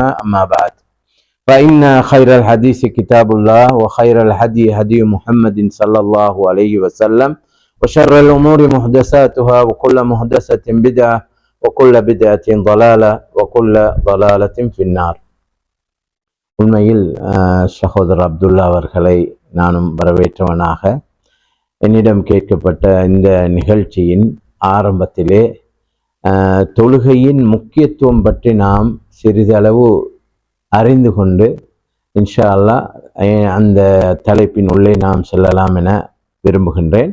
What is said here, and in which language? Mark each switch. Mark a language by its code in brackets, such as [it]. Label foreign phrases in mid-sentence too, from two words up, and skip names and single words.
[ar] أما بعد، فإن خير الحديث كتاب الله وخير الهدي هدي محمد صلى الله عليه وسلم وشر الأمور محدثاتها وكل محدثة بدعة وكل بدعة ضلالة وكل ضلالة في النار. [ta] உண்மையில் சகோதரர் அப்துல்லா அவர்களை நானும் வரவேற்றவனாக என்னிடம் கேட்கப்பட்ட இந்த நிகழ்ச்சியின் ஆரம்பத்திலே தொழுகையின் முக்கியத்துவம் பற்றி நாம் சிறிதளவு அறிந்து கொண்டு [ar] إن شاء الله [ta] அந்த தலைப்பின் உள்ளே நாம் செல்லலாம் என விரும்புகின்றேன்.